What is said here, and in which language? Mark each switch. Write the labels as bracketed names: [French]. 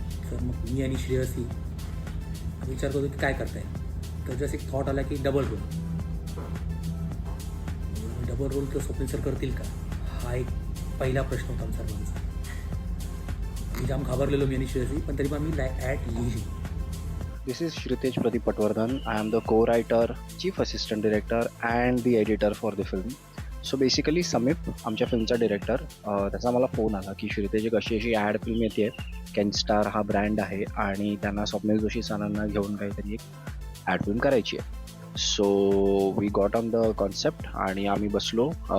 [Marathi] तर मग मी आणि श्रेयसी विचार करतो की काय करताय. तर जसं एक थॉट आला की डबल रोल किंवा स्वप्नील सर करतील का, हा एक पहिला प्रश्न होता आमचा सर्वांचा. मी जाम घाबरलेलो मी आणि श्रेयसी, पण तरी पण आम्ही ॲड लिहिली. [English] This is Shritesh Pradeep Patwardhan. I am the co-writer, chief assistant director and the editor for the film. So basically [Marathi] समीप आमच्या फिल्मचा डिरेक्टर, त्याचा मला फोन आला की श्रीतेश एक अशी ॲड फिल्म येते आहे, कॅनस्टार हा ब्रँड आहे आणि त्यांना स्वप्नील जोशी सरांना घेऊन काहीतरी एक ॲड फिल्म करायची आहे. [English] so we got on the concept [Marathi] आणि आम्ही बसलो.